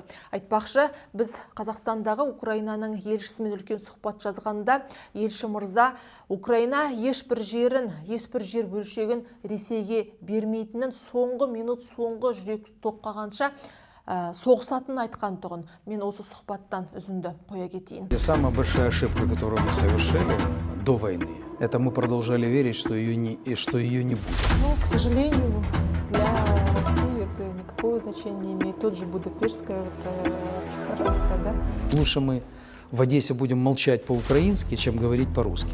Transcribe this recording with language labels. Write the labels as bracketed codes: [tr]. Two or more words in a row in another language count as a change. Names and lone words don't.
[kk] Айтпақшы, біз Қазақстандағы Украинаның елшісімен үлкен сұхбат жазғанда, елші мырза Украина ешбір жер бөлшегін Ресейге бермейтінін, соңғы минут, соңғы жүрек тоққағанша соғысатын айтқан тұғын. Мен осы сұхбаттан үзінді қоя кетейін. [ru] Самая большая ошибка, которую мы совершили до войны, это мы продолжали верить, что ее не будет. Ну, к сожалению, для России это никакого значения не имеет. Тот же Будапештская декларация, да? Лучше мы в Одессе будем молчать по-украински, чем говорить по-русски.